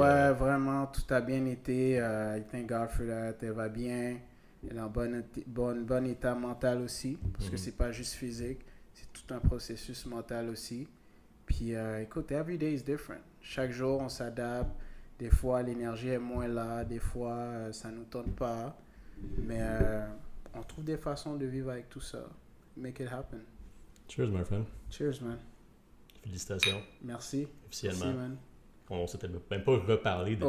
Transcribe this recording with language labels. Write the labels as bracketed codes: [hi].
[fr] Ouais, vraiment, tout a bien été. [en] Thank God for that. [fr] Elle va bien. Elle est en bon état mental aussi. Parce que c'est pas juste physique. C'est tout un processus mental aussi. Puis écoute, [en] every day is different. [fr] Chaque jour, on s'adapte. Des fois, l'énergie est moins là. Des fois, ça nous tente pas. Mais on trouve des façons de vivre avec tout ça. [en] Make it happen. Cheers, my friend. Cheers, man. [fr] Félicitations. Merci. Officiellement. Merci, man. On s'était même pas reparlé depuis ce